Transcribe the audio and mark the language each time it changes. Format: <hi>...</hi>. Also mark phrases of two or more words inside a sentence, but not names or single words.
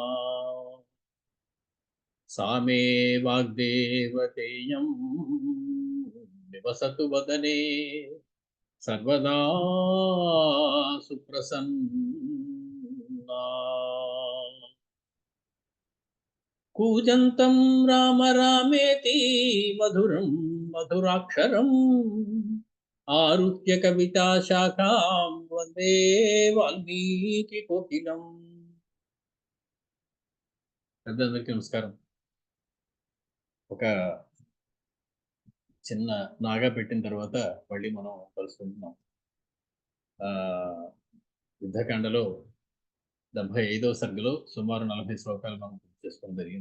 <sa>सा मे वाग्देवतेयं निवसतु वदने सर्वदा सुप्रसन्ना कूजन्तं राम रामेति मधुरं मधुराक्षरम् आरुह्य कविता शाखां वन्दे वाल्मीकि कोकिलम्.</sa> <te>పెద్దలందరికీ నమస్కారం. ఒక చిన్న నాగా పెట్టిన తర్వాత మళ్ళీ మనం కలుసుకుంటున్నాం. యుద్ధకాండలో 75వ సర్గలో సుమారు 40 శ్లోకాలు మనం పూర్తి చేసుకోవడం జరిగింది.</te>